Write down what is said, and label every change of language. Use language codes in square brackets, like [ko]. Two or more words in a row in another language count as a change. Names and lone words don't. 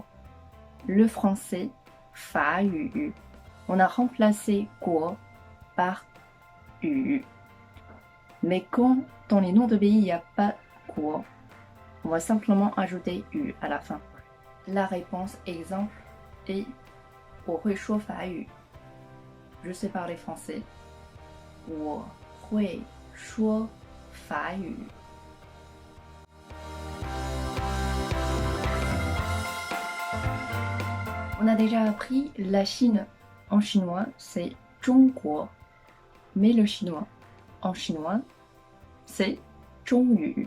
[fr] Le français, Fayu. On a remplacé guo par yu. Mais quand dans les noms de pays il n'y a pas guo, on va simplement ajouter yu à la fin. La réponse exemple est [zh] 我会说法语. [fr] Je sais parler français. [zh] 我会说法语. [fr] On a déjà appris la Chine. En chinois, c'est 中国. Mais le chinois, en chinois, c'est 中语.